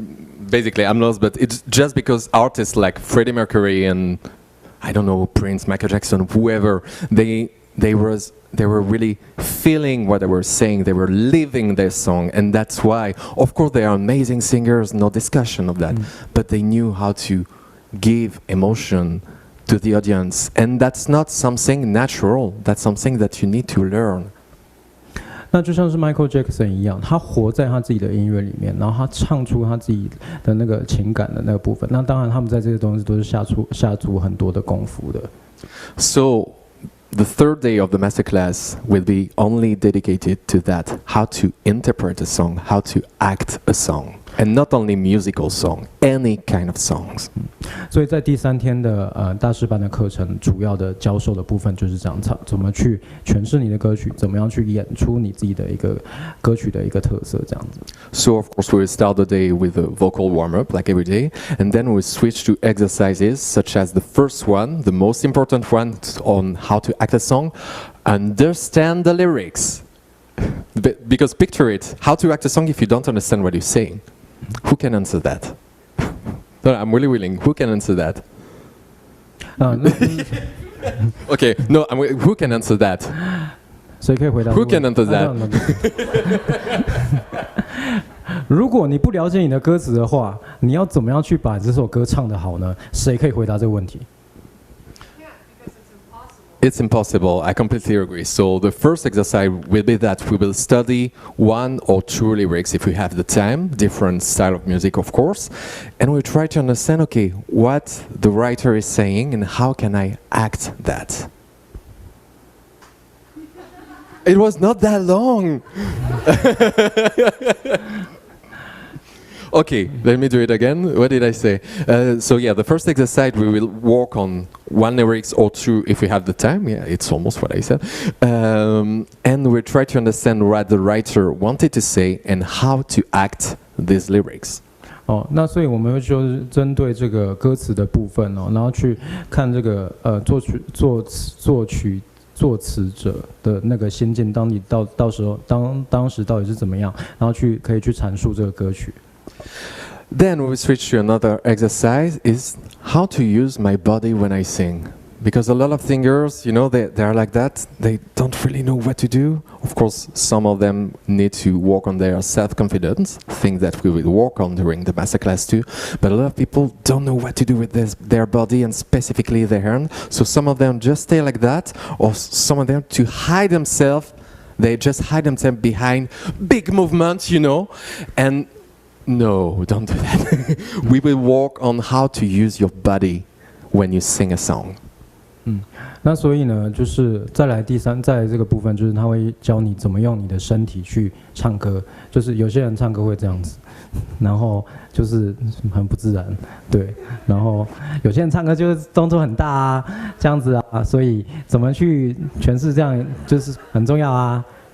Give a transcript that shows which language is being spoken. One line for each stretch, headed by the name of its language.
English: Basically, I'm lost, but it's just because artists like Freddie Mercury and I don't know, Prince, Michael Jackson, whoever, they were really feeling what they were saying. They were living their song, and that's why, of course, they are amazing singers. No discussion of that. But they knew how to give emotion to the audience, and that's not something natural. That's something that you need to learn.
Chinese: 那就像是 Michael Jackson 一样，他活在他自己的音乐里面，然后他唱出他自己的那个情感的那个部分。那当然，他们在这些东西都是下足很多的功夫的。
English: So, the third day of the masterclass will be only dedicated to that: how to interpret a song, how to act a song. And not only musical song, any kind of songs.
Chinese: 所以在第3天的大师班的课程，主要的教授的部分就是这样，怎么去诠释你的歌曲，怎么样去演出你自己的一个歌曲的一个特色，这样子。
English: So of course we will start the day with a vocal warm-up like every day, and then we switch to exercises such as the first one, the most important one on how to act a song, understand the lyrics. Because picture it, how to act a song if you don't understand what you're saying? Who can answer that? No, I'm really willing. Who can answer that? Okay, no, who can answer that?
Chinese: 谁可以回答
English: Who can answer that?
Chinese: 如果你不了解你的歌词的话，你要怎么样去把这首歌唱得好呢？谁可以回答这个问题？
English: It's impossible. I completely agree. So the first exercise will be that we will study 1 or 2 lyrics if we have the time, different style of music, of course, and we'll try to understand, okay, what the writer is saying and how can I act that. It was not that long. Okay, let me do it again. What did I say? So yeah, the first exercise we will work on 1 lyrics or 2 if we have the time. Yeah, it's almost what I said. And we'll try to understand what the writer wanted to say and how to act these lyrics.
Chinese: 那所以我们会就是针对这个歌词的部分然后去看这个作词者的那个心境，当你到时候当时到底是怎么样，然后可以去阐述这个歌曲。
English: Then we switch to another exercise is how to use my body when I sing. Because a lot of singers, you know, they are like that. They don't really know what to do. Of course, some of them need to work on their self-confidence, things that we will work on during the masterclass too. But a lot of people don't know what to do with their body and specifically their hand. So some of them just stay like that, or some of them to hide themselves, they just hide themselves behind big movements, you know. And no, don't do that. We will work on how to use your body when you sing a song.
Chinese: 那所以呢，就是再来这个部分，就是他会教你怎么用你的身体去唱歌。就是有些人唱歌会这样子，然后就是很不自然，对。然后有些人唱歌就是动作很大啊，这样子啊，所以怎么去诠释这样就是很重要啊。